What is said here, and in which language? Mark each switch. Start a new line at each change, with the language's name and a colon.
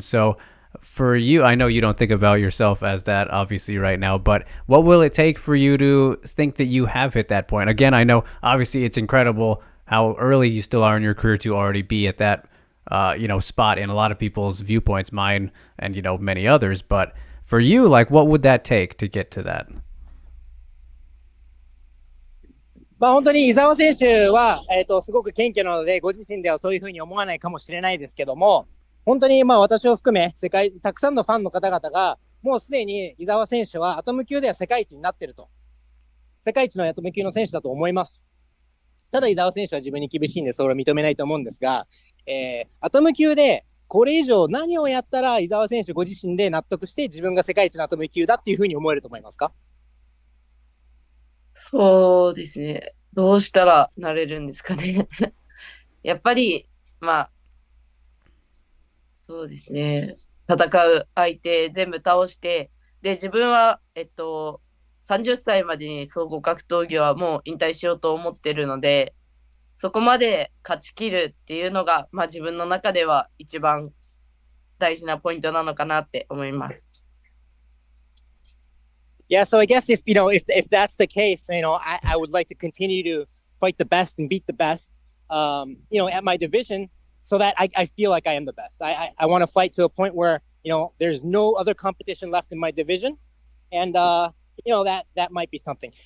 English: So for you, I know you don't think about yourself as that obviously right now, but what will it take for you to think that you have hit that point? Again, I know obviously it's incredible how early you still are in your career to already be at that spot in a lot of people's viewpoints, mine and many others. But for you, like, what would that take to get to that?
Japanese: 本当に伊沢選手は、すごく謙虚なので、ご自身ではそういうふうに思わないかもしれないですけども、本当に私を含め、たくさんのファンの方々が、もうすでに伊沢選手はアトム級では世界一になっていると。世界一のアトム級の選手だと思います。ただ伊沢選手は自分に厳しいんで、それを認めないと思うんですが、アトム級でこれ以上何をやったら伊沢選手ご自身で納得して自分が世界一のアトム級だっていうふうに思えると思いますか？そうですね。どうしたらなれるんですかね。やっぱり、そうですね。戦う相手全部倒して、で、自分は、30歳までに総合格闘技はもう引退しようと思ってるので、そこまで勝ち切るっていうのが、自分の中では一番大事なポイントなのかなって思います。
English: Yeah, so I guess if that's the case, I would like to continue to fight the best and beat the best, at my division, so that I feel like I am the best. I want to fight to a point where there's no other competition left in my division, and that might be something.